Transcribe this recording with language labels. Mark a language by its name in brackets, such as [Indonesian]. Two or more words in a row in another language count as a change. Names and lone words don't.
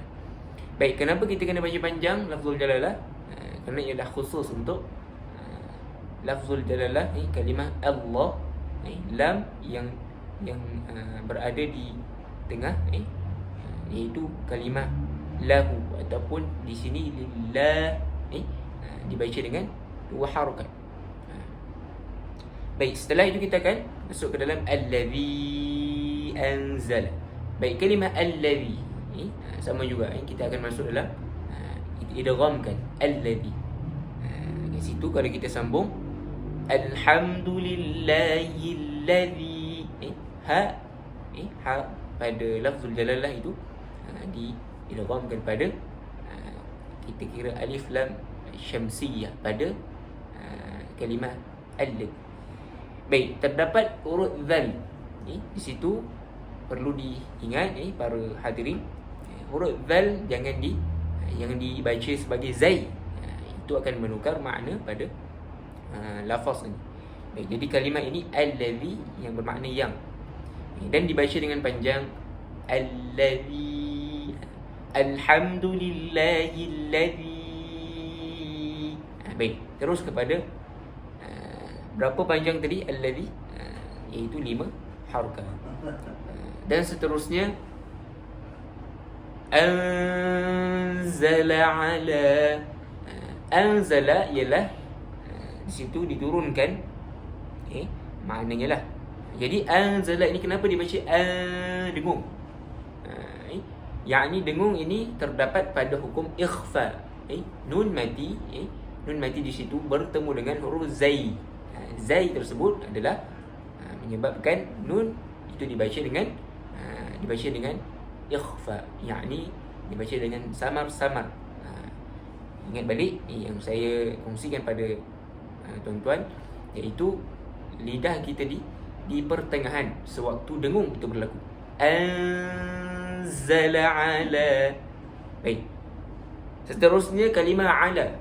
[Malay] Baik, kenapa kita kena baca panjang [Arabic] لفظ الجلالة? [Malay] Kerana ialah khusus untuk [Arabic] لفظ الجلالة, [Malay] kalimah Allah, lam yang berada di tengah, iaitu kalimah lahu, ataupun di sini lillah, dibaca dengan dua harakat. Baik, setelah itu kita akan masuk ke dalam [Arabic] الذي أنزل. [Malay] Baik, kalimah allazi sama juga, kita akan masuk dalam idghamkan allazi. Di situ kalau kita sambung alhamdulillahillazi, ha pada [Arabic] لفظ الجلالة [Malay] itu diidghamkan pada kita kira [Arabic] ألف لام شمسية [Malay] pada kalimah alif. Baik, terdapat huruf zal. Di situ perlu diingat para hadirin, huruf zal jangan dibaca sebagai zai. Itu akan menukar makna pada lafaz ini. Baik, jadi kalimah ini allazi yang bermakna yang, dan dibaca dengan panjang [Arabic] الذي، الحمد لله الذي. [Malay] Baik, terus kepada berapa panjang tadi allazi, iaitu 5 harakat. Dan seterusnya [Arabic] أنزل على. [Malay] Anzala ialah di situ diturunkan, maknanya lah. Jadi anzala ini kenapa dibaca dengung? Yakni dengung ini terdapat pada hukum ikhfa. Nun mati, nun mati di situ bertemu dengan huruf zai. Zai tersebut adalah menyebabkan nun itu dibaca dengan ikhfa, yakni dibaca dengan samar-samar. Ingat balik yang saya kongsikan pada tuan-tuan, iaitu lidah kita di pertengahan sewaktu dengung itu berlaku. [Arabic] أنزل على. [Malay] Baik, seterusnya kalimah ala.